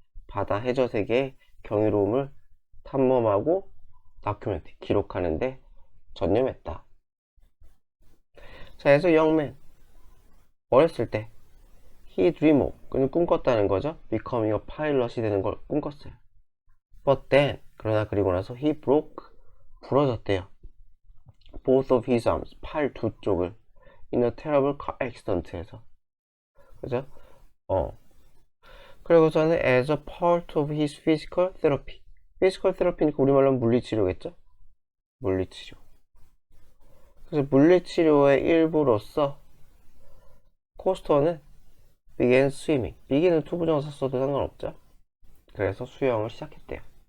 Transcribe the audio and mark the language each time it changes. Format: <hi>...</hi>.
<ko>바다 해저 세계의 경이로움을 탐험하고 document, 기록하는데 전념했다. 자, 그래서 young 어렸을 때</ko> <en>he dream of,</en> <ko>그는 꿈꿨다는 거죠.</ko> <en>becoming a pilot</en> <ko>이 되는 걸 꿈꿨어요.</ko> <en>But then,</en> <ko>그러나 그리고 나서</ko> <en>he broke,</en> <ko>부러졌대요.</ko> <en>Both of his arms,</en> <ko>팔 두 쪽을</ko> <en>in a terrible car accident에서.</en> <ko>그죠?</ko> <en>그리고서는 as a part of his physical therapy.</en> <ko>physical therapy니까 우리말로 물리치료겠죠? 물리치료. 그래서 물리치료의 일부로서 코스터는</ko> <en>began swimming.</en> <ko>begin은 투부정사 써도 상관없죠. 그래서 수영을 시작했대요.</ko>